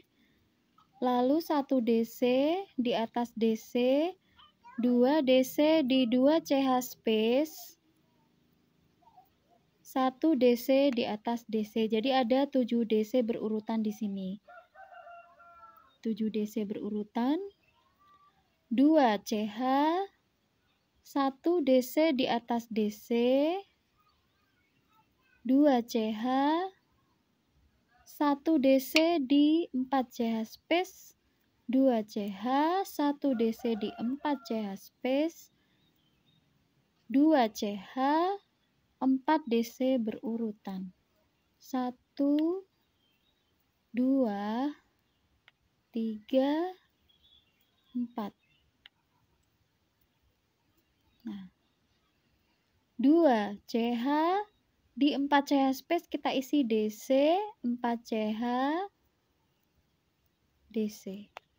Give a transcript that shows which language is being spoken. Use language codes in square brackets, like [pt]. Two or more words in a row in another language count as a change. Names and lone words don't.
[id] Lalu 1 DC di atas DC, 2 DC di 2 CH space, 1 DC di atas DC. Jadi ada 7 DC berurutan di sini. 7 DC berurutan. 2 CH, 1 DC di atas DC, 2 CH, 1 DC di 4 CH space, 2 CH, 1 DC di 4 CH space, 2 CH, 4 DC berurutan. 1, 2, 3, 4. Nah, 2 CH di 4 CH space kita isi DC, 4 CH, DC.